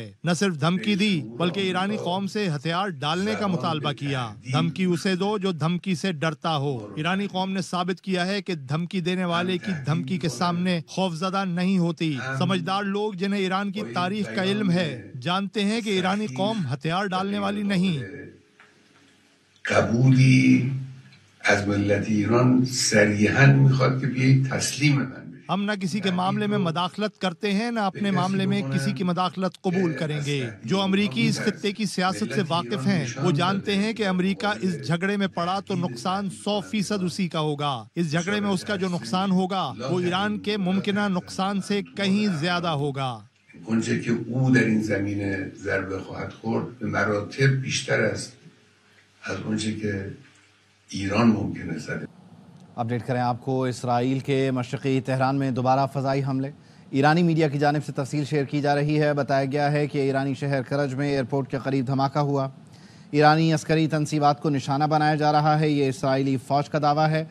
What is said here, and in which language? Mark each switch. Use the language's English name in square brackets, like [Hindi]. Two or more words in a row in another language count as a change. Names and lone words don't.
[Urdu] نہ صرف دھمکی دی بلکہ ایرانی قوم سے ہتھیار ڈالنے کا مطالبہ کیا. دھمکی اسے دو جو دھمکی سے ڈرتا ہو. ایرانی قوم نے ثابت کیا ہے کہ دھمکی دینے والے کی دھمکی کے سامنے خوفزدہ نہیں ہوتی. سمجھدار لوگ جنہیں ایران کی تاریخ کا علم ہے جانتے ہیں کہ ایرانی قوم ہتھیار ڈالنے والی نہیں. [Persian] از ملت ایران صریحاً میخواد کہ بیایی تسلیم من بشید. [Urdu] ہم نہ کسی کے معاملے میں مداخلت کرتے ہیں نہ اپنے معاملے میں کسی کی مداخلت قبول کریں گے. جو امریکی اس خطے کی سیاست سے واقف ہیں وہ جانتے ہیں کہ امریکہ اس جھگڑے میں پڑا تو نقصان 100% اسی کا ہوگا. اس جھگڑے میں اس کا جو نقصان ہوگا وہ ایران کے ممکنہ نقصان سے کہیں زیادہ ہوگا. [Persian] اونچه که او در این زمینه ضربه خواهد خورد به مراتب بیشتر است از اونچه که ایران ممکنه زده. [Urdu] اپڈیٹ کریں آپ کو. اسرائیل کے مشرقی تہران میں دوبارہ فضائی حملے. ایرانی میڈیا کی جانب سے تفصیل شیئر کی جا رہی ہے. بتایا گیا ہے کہ ایرانی شہر کرج میں ایئرپورٹ کے قریب دھماکہ ہوا. ایرانی عسکری تنصیبات کو نشانہ بنایا جا رہا ہے, یہ اسرائیلی فوج کا دعویٰ ہے.